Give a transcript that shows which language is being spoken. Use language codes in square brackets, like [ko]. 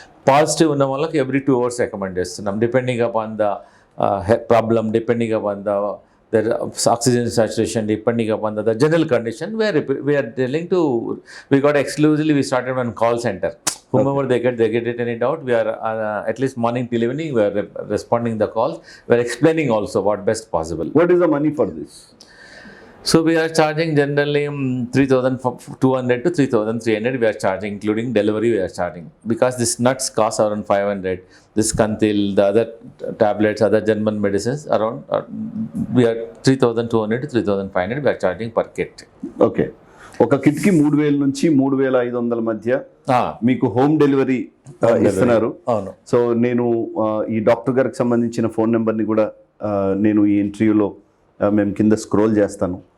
[te] Positive ఉన్న వాళ్ళకి every 2 hours recommend చేస్తున్నాం, [en] Depending upon the problem, depending upon the oxygen saturation, depending upon the general condition. We are telling to we got exclusively we started one call center. Whomever they get it any doubt, we are at least morning till evening we are responding the calls. We are explaining also what best possible. What is the money for this? So we are charging generally 3,200 to 3,300 we are charging, including delivery we are charging, because this nuts cost around 500. This Kantil, the other tablets, other German medicines around we are 3,200 to 3,500 we are charging per kit. Okay. [te] ఒక kit కి 3,000 నుంచి 3,500 మధ్య మీకు home delivery ఇస్తున్నారు. అవును. So నేను ఈ doctor గారికి సంబంధించిన ఫోన్ నెంబర్ని కూడా నేను ఈ ఇంటర్వ్యూలో మేము కింద స్క్రోల్ చేస్తాను.